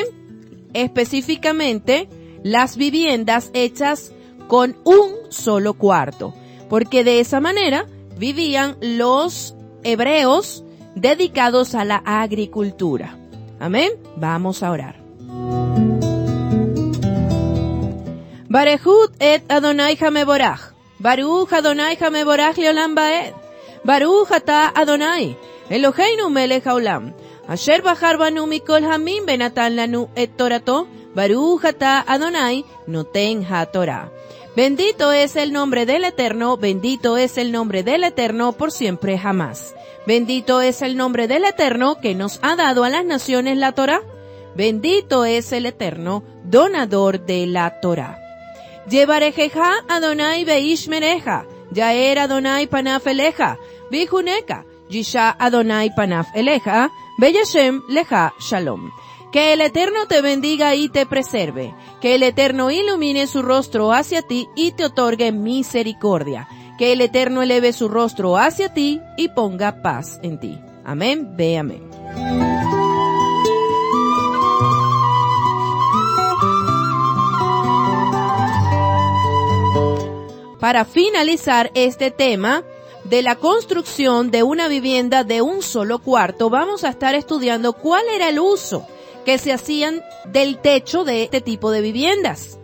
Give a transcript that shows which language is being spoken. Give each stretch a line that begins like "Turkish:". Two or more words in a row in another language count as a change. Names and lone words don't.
Spanish: Específicamente, las viviendas hechas con un solo cuarto, porque de esa manera vivían los hebreos dedicados a la agricultura. Amén. Vamos a orar.
Hebrew: ברכו את אדני המבורך. ברוך אדני המבורך לעולם ועד. ברוך אתה אדני אלהינו מלך העולם. אשר בחר בנו מכל העמים ונתן לנו את תורתו. ברוך אתה אדני נותן התורה.
Spanish: Bendito es el nombre del Eterno, bendito es el nombre del Eterno por siempre jamás. Bendito es el nombre del Eterno que nos ha dado a las naciones la Torah. Bendito es el Eterno, donador de la Torah.
Hebrew: יברכך אדני וישמרך, יאר אדני פניו אליך, ויחנך, ישא אדני פניו אליך, וישם לך שלום.
Spanish: Que el Eterno te bendiga y te preserve. Que el Eterno ilumine su rostro hacia ti y te otorgue misericordia. Que el Eterno eleve su rostro hacia ti y ponga paz en ti. Amén, ve amén. Para finalizar este tema de la construcción de una vivienda de un solo cuarto, vamos a estar estudiando cuál era el uso que se hacían del techo de este tipo de viviendas.